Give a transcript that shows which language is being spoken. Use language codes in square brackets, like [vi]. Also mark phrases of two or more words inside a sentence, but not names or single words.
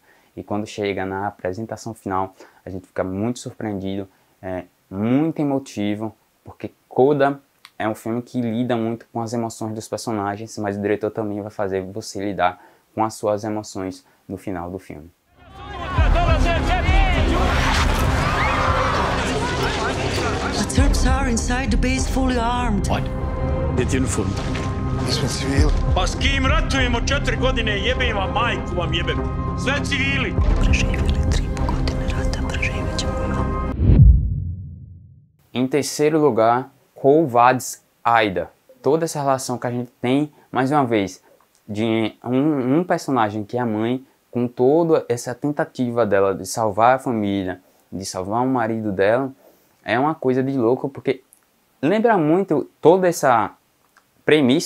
[pt] E quando chega na apresentação final, a gente fica muito surpreendido, muito emotivo, porque Coda é um filme que lida muito com as emoções dos personagens, mas o diretor também vai fazer você lidar com as suas emoções no final do filme. [en] The Turks are inside the base fully armed. What? [bs] Gdje ti uniform? Mi smo civili. Pa s kim ratujemo 4 godine, jebem vam majku vam jebem. Sve civili. Preživjeli 3,5 godine rata, preživjet ćemo i ovo. [pt] Em terceiro lugar, Quo Vadis Aida. Toda essa relação que a gente tem, mais uma vez, de um personagem que é a mãe, com toda essa tentativa dela de salvar a família, de salvar o marido dela, é uma coisa de louco, porque lembra muito, toda essa premissa